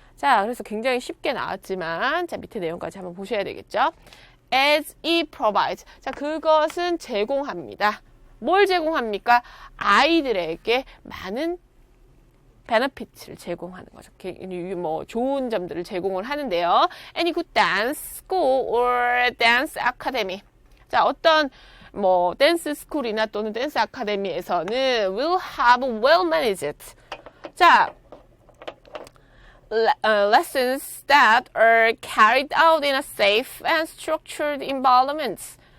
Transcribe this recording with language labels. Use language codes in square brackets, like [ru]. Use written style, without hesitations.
[ko] 자, 그래서 굉장히 쉽게 나왔지만 자, 밑에 내용까지 한번 보셔야 되겠죠. [en] As it provides. 자, [ko] 그것은 제공합니다. 뭘 제공합니까? 아이들에게 많은 benefit를 제공하는 거죠. 뭐 좋은 점들을 제공을 하는데요. [en] Any good dance school or dance academy. [ko] 자, 어떤 뭐 댄스 스쿨이나 또는 댄스 아카데미에서는 [en] will have well managed. 자, lessons that are carried out in a safe and structured environment.